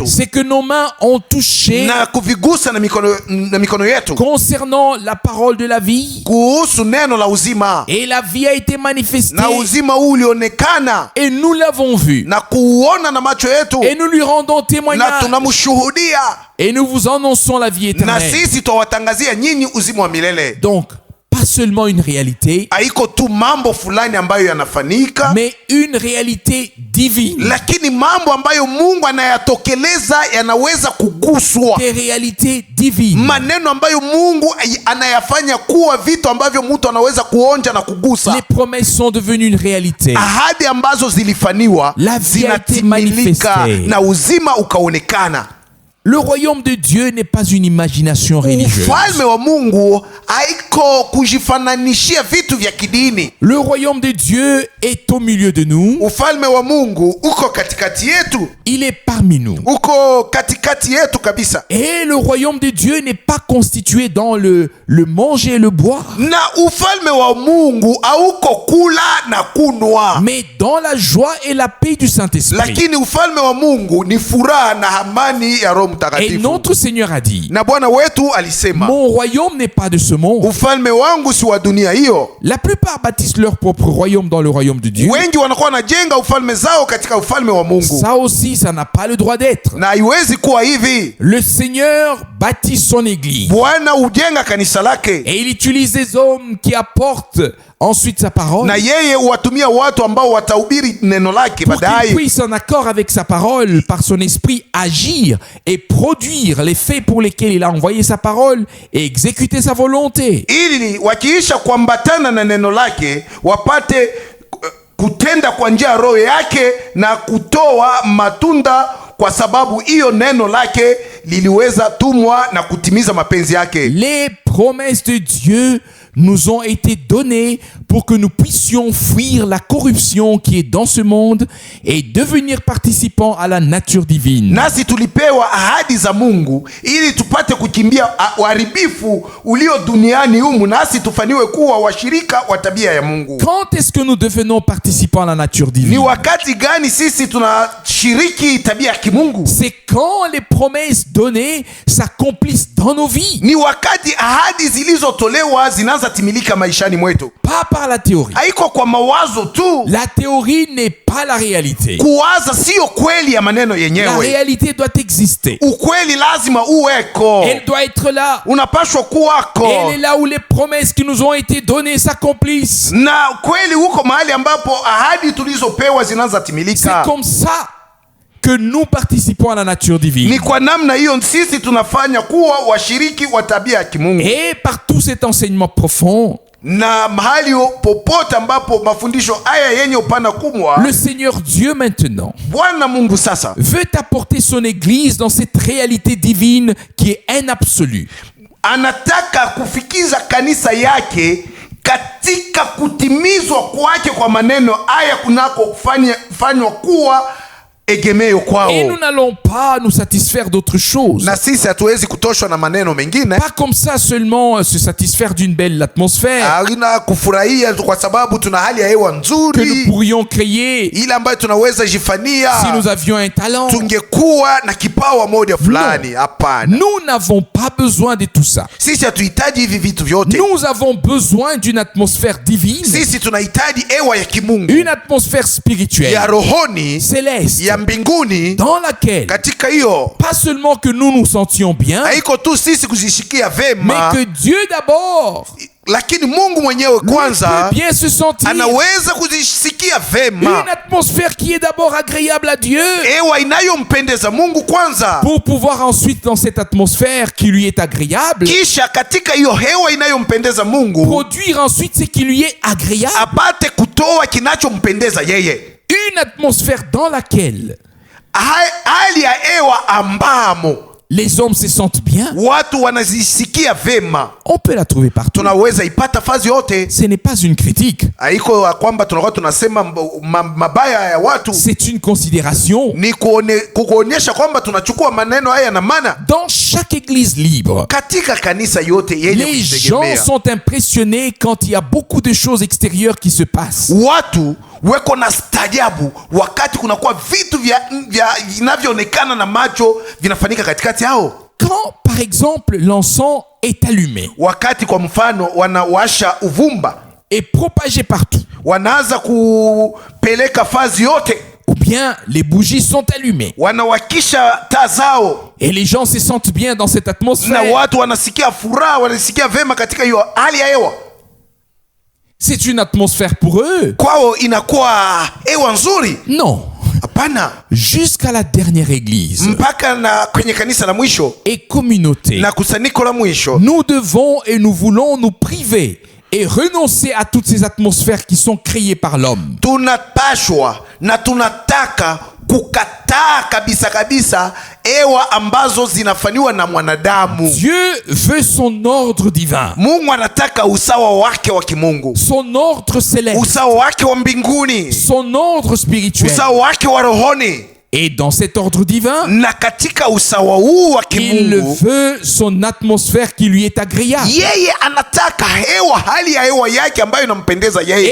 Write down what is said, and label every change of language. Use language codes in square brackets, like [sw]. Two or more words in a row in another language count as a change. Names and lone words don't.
[fr] c'est que nos mains ont touché [sw] na kuvigusa na mikono yetu [fr] concernant la parole de la vie. [sw] kuhusu neno la uzima, [fr] Et la vie a été manifestée [sw] na uzima huu ulionekana [fr] et nous l'avons vu. [sw] na kuuona na macho yetu, [fr] Et nous lui rendons [sw] na [fr] témoignage [sw] tunamshuhudia, [fr] et nous vous annonçons la vie [sw] na [fr] éternelle. [sw] sisi twawatangazia nyinyi uzima wa milele. [fr] Donc, pas seulement une réalité, [sw] Haiko tu mambo fulani ambayo yanafanyika, [fr] mais une réalité divine. [sw] lakini mambo ambayo Mungu anayatokeleza yanaweza kuguswa, [fr] Des réalités divines. [sw] maneno ambayo Mungu anayafanya kuwa vitu ambavyo mtu anaweza kuonja na kugusa. [fr] Les promesses sont devenues une réalité. [sw] Ahadi ambazo zilifaniwa [fr] La vie a été [sw] zinatimilika [fr] manifestée. [sw] na uzima ukaonekana. [fr] Le royaume de Dieu n'est pas une imagination religieuse. [sw] Ufalme wa Mungu haiko kujifananishia vitu vya kidini. [fr] Le royaume de Dieu est au milieu de nous. [sw] Ufalme wa Mungu uko katikati yetu. [fr] Il est parmi nous. [sw] Uko katikati yetu kabisa. [fr] Et le royaume de Dieu n'est pas constitué dans le manger et le boire, [sw] Na ufalme wa Mungu hauko kula na kunwa. [fr] mais dans la joie et la paix du Saint-Esprit. [sw] Lakini ufalme wa Mungu ni furaha na amani ya Roho [fr] Et [sw] Mtakatifu. [fr] notre Seigneur a dit, [sw] Na Bwana wetu alisema, [fr] mon royaume n'est pas de ce monde. [sw] ufalme wangu si wa dunia hiyo. [fr] La plupart bâtissent leur propre royaume dans le royaume de Dieu. [sw] Wengi wanakuwa wanajenga ufalme zao katika ufalme wa Mungu. [fr] Ça aussi, ça n'a pas le droit d'être. [sw] Na haiwezi kuwa hivi. [fr] Le Seigneur bâtit son église [sw] Bwana hujenga kanisa lake. [fr] et il utilise des hommes qui apportent ensuite sa parole [sw] Na yeye huwatumia watu ambao watahubiri neno lake [fr] pour qu'ils [sw] baadaye. [fr] puissent, en accord avec sa parole, par son esprit, agir et produire les faits pour lesquels il a envoyé sa parole et exécuter sa volonté. [sw] Ili wakiisha kuambatana na neno lake wapate kutenda kwa njia ya roho yake na kutoa matunda, kwa sababu hiyo neno lake liliweza tumwa na kutimiza mapenzi yake. [fr] Les promesses de Dieu nous ont été données pour que nous puissions fuir la corruption qui est dans ce monde et devenir participants à la nature divine. [sw] Nasi tulipewa ahadi za Mungu ili tupate kukimbia uharibifu ulio duniani humu, nasi tufaniwe kuwa washirika wa tabia ya Mungu. [fr] Quand est-ce que nous devenons participants à la nature [sw] Ni [fr] divine? [sw] wakati gani sisi tunashiriki tabia ya kimungu? [fr] C'est quand les promesses données s'accomplissent dans nos vies, [sw] Ni wakati ahadi zilizotolewa zinaanza timilika maishani mwetu. [fr] pas par la théorie. [sw] Haiko kwa mawazo tu. [fr] La théorie n'est pas la réalité. [sw] Kuwaza sio kweli ya maneno [fr] La [sw] yenyewe. [fr] réalité doit exister. [sw] Ukweli lazima uweko. [fr] Elle doit être là. [sw] Unapashwa kuwako. [fr] Elle est là où les promesses qui nous ont été données s'accomplissent. [sw] Na kweli huko mahali ambapo ahadi tulizopewa zinaanza [fr] C'est [sw] timilika. [fr] comme ça que nous participons à la nature divine. [sw] Ni kwa namna hiyo sisi tunafanya kuwa washiriki wa tabia ya kimungu. [fr] Et par tout cet enseignement profond, [sw] Na mahali popote ambapo mafundisho haya yenye upana kubwa, [fr] le Seigneur Dieu maintenant [sw] Bwana Mungu sasa [fr] veut apporter son Église dans cette réalité divine qui est un absolu. [sw] anataka kufikiza kanisa yake katika kutimizwa kwake kwa maneno haya kunako fanywa kuwa egemeo kwao. [fr] Et nous n'allons pas nous satisfaire d'autre chose. [sw] Na sisi hatuwezi kutoshwa na maneno mengine. [fr] Pas comme ça seulement se satisfaire d'une belle atmosphère [sw] Halina kufurahia kwa sababu tuna hali ya hewa [fr] que nous [sw] nzuri [fr] pourrions créer [sw] ile ambayo tunaweza jifania [fr] si nous avions un talent. [sw] tungekuwa na kipawa moja fulani. Hapana, [fr] Nous n'avons pas besoin de tout ça. [sw] sisi hatuhitaji hivi vitu vyote. [fr] Nous avons besoin d'une atmosphère divine, [sw] Sisi tunahitaji hewa ya kimungu, [fr] une atmosphère spirituelle, [sw] ya rohoni, [fr] céleste, [sw] ya mbinguni. [fr] dans laquelle [sw] Katika hiyo [fr] pas seulement que nous nous sentions bien, [sw] haiko tu sisi kujishikia [fr] mais [sw] vema, [fr] que Dieu d'abord [sw] lakini Mungu mwenyewe [fr] peut [sw] kwanza [fr] bien se sentir. [sw] anaweza kujisikia vema, [fr] Une atmosphère qui est d'abord agréable à Dieu, [sw] hewa inayompendeza Mungu kwanza, [fr] pour pouvoir ensuite, dans cette atmosphère qui lui est agréable, [sw] kisha katika hiyo hewa inayompendeza Mungu [fr] produire ensuite ce qui lui est agréable. [sw] apate kutoa kinachompendeza yeye. [fr] Une atmosphère dans laquelle [sw] Hali ya hewa ambamo [fr] les hommes se sentent bien, [sw] watu wanazisikia vema, [fr] on peut la trouver partout. [sw] tunaweza ipata fazi yote. [fr] Ce n'est pas une critique, [sw] Haiko ya kwamba tunakuwa tunasema mabaya ya watu, [fr] c'est une considération. [sw] ni kuonyesha kwamba tunachukua maneno haya na maana. [fr] Dans chaque église libre, [sw] Katika kanisa yote yenye [fr] les gens [sw] kujitegemea, [fr] sont impressionnés quand il y a beaucoup de choses extérieures qui se passent. [sw] watu weko na stajabu wakati kunakuwa vitu vinavyoonekana na macho vinafanyika katikati yao. [fr] Quand, par exemple, l'encens est allumé [sw] Wakati kwa mfano wanawasha uvumba, [fr] et propagé partout, [sw] wanaanza kupeleka fazi yote, [fr] ou bien les bougies sont allumées [sw] wanawakisha taa zao, [fr] et les gens se sentent bien dans cette [sw] na [fr] atmosphère, [sw] watu wanasikia furaha, wanasikia vema katika hiyo hali ya hewa. [fr] c'est une atmosphère pour eux? [sw] Kwao inakuwa hewa nzuri? [fr] Non. [sw] Hapana, [fr] Jusqu'à la dernière église [sw] mpaka na kwenye kanisa la mwisho [fr] et communauté, [sw] na kusanyiko la mwisho [fr] nous devons et nous voulons nous priver et renoncer à toutes ces atmosphères qui sont créées par l'homme. [sw] tunapashwa na tunataka kukataa kabisa kabisa hewa ambazo zinafanywa na mwanadamu. [fr] Dieu veut son ordre divin, [sw] Mungu anataka usawa wake wa kimungu, [fr] son ordre céleste, [sw] usawa wake wa mbinguni, [fr] son ordre spirituel. [sw] usawa wake wa rohoni. [fr] Et dans cet ordre divin, [sw] Na katika usawa huu wa [fr] il [sw] kimungu, [fr] veut son atmosphère qui lui est agréable. [sw] yeye anataka hewa, hali ya hewa yake ambayo inampendeza yeye.